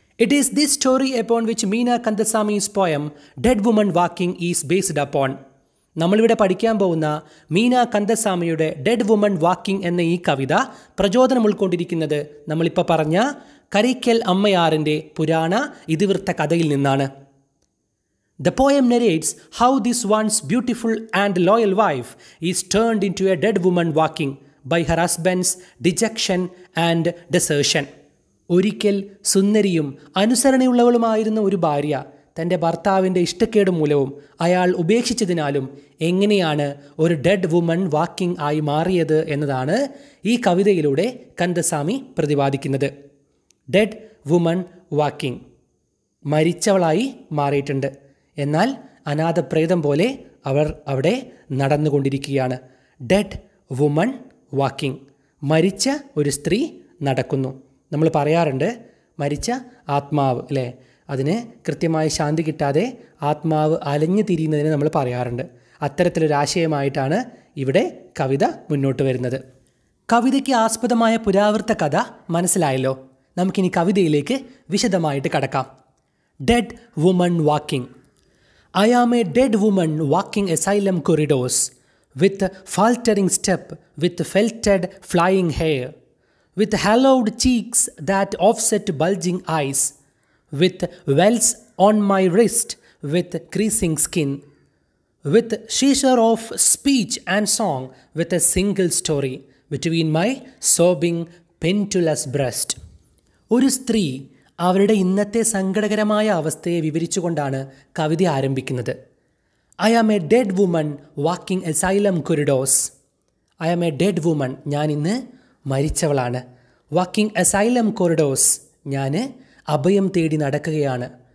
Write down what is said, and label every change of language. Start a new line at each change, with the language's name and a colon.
English: It is this story upon which Meena Kandasamy's poem dead woman walking is based upon.
Malayalam: നമ്മളിവിടെ പഠിക്കാൻ പോകുന്ന Meena കന്ദസ്വാമിയുടെ dead woman walking എന്ന ഈ കവിത പ്രചോദനം ഉൾക്കൊണ്ടിരിക്കുന്നത് നമ്മളിപ്പോൾ പറഞ്ഞ കരൈക്കൽ അമ്മയാറിൻ്റെ പുരാണ ഇതിവൃത്ത കഥയിൽ നിന്നാണ്.
English: The poem narrates how this once beautiful and loyal wife is turned into a dead woman walking by her husband's dejection and desertion.
Malayalam: ഒരിക്കൽ സുന്ദരിയും അനുസരണയുള്ളവളുമായിരുന്ന ഒരു ഭാര്യ തൻ്റെ ഭർത്താവിൻ്റെ ഇഷ്ടക്കേട് മൂലവും അയാൾ ഉപേക്ഷിച്ചതിനാലും എങ്ങനെയാണ് ഒരു ഡെഡ് വുമൺ വാക്കിംഗ് ആയി മാറിയത് എന്നതാണ് ഈ കവിതയിലൂടെ കന്ദസ്വാമി പ്രതിപാദിക്കുന്നത്. ഡെഡ് വുമൺ വാക്കിംഗ്, മരിച്ചവളായി മാറിയിട്ടുണ്ട്. എന്നാൽ അനാഥപ്രേതം പോലെ അവർ അവിടെ നടന്നുകൊണ്ടിരിക്കുകയാണ്. ഡെഡ് വുമൺ വാക്കിംഗ്, മരിച്ച ഒരു സ്ത്രീ നടക്കുന്നു. നമ്മൾ പറയാറുണ്ട് മരിച്ച ആത്മാവ്, അല്ലേ? അതിന് കൃത്യമായി ശാന്തി കിട്ടാതെ ആത്മാവ് അലഞ്ഞു തിരിയുന്നതിന് നമ്മൾ പറയാറുണ്ട്. അത്തരത്തിലൊരാശയമായിട്ടാണ് ഇവിടെ കവിത മുന്നോട്ട് വരുന്നത്. കവിതയ്ക്ക് ആസ്പദമായ പുരാവൃത്ത കഥ മനസ്സിലായല്ലോ. നമുക്കിനി കവിതയിലേക്ക് വിശദമായിട്ട് കടക്കാം.
English: Dead woman walking. I am a dead woman walking asylum corridors, with faltering step, with felted flying hair, with hollowed cheeks that offset bulging eyes, with welts on my wrist, with creasing skin, with seizure of speech and song, with a single story between my sobbing pendulous breast.
Malayalam: ഒരു സ്ത്രീ അവരുടെ ഇന്നത്തെ സങ്കടകരമായ അവസ്ഥയെ വിവരിച്ചുകൊണ്ടാണ് കവിത ആരംഭിക്കുന്നത്.
English: I am a dead woman walking asylum corridors. I am a dead woman,
Malayalam: ഞാൻ ഇന്ന് മരിച്ചവളാണ്.
English: walking asylum corridors,
Malayalam: ഞാൻ അഭയം തേടി നടക്കുകയാണ്.